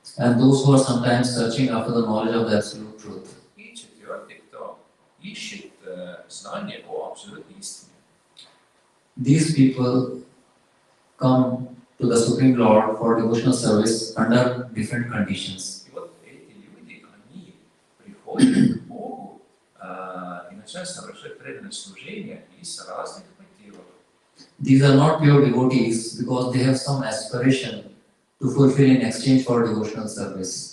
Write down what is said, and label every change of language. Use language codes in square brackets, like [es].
[en] and those who are sometimes searching after the knowledge of the absolute truth. [ru] И четвертый, кто ищет знания о абсолютной истине. [en] These people come to the Supreme Lord for devotional service under different conditions. [ru] И вот эти люди, они приходят к Богу и начинают совершать преданное служение из разных мотивов. [en] These are not pure devotees because they have some aspiration to fulfill in exchange for devotional service.